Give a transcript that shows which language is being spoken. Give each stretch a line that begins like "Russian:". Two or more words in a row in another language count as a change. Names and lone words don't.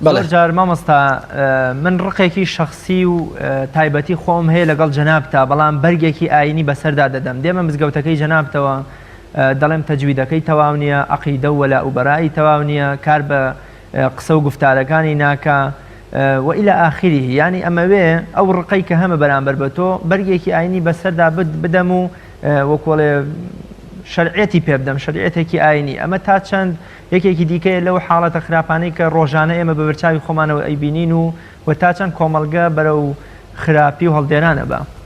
Central Kurdish: بەڵێ جار مامۆستا من ڕقێکی شخصی و تایبەتی خۆم هەیە لەگەڵ جەنابتا بەڵام بەرگێکی ئاینی بەسەردا دەدەم دێمە مزگەوتەکەی جەنابتەوە دەڵێم تەجویدەکەی تەواو نییە عەقیدە و وەلاءوبەرائی تەواو نییە کار بە قسە و گفتارەکانی ناکە
Arabic: وإلى آخره يعني
Central Kurdish: ئەمەوێ ئەو ڕقەی کە هەمە بەرامبەر بە تۆ بەرگێکی ئاینی بەسەردا بدەم و وەکوڵێ شەرعەتی پێ بدەم شەریعەتێکی ئاینی ئەمە تا چەند یەکێکی دیکەیە لەو حاڵەتە خراپانەی کە ڕۆژانە ئێمە بە بەرچاوی خۆمانەوە ئەیبینین و تا چەند کۆمەڵگە بەرەو خراپی و هەڵدێرانە بە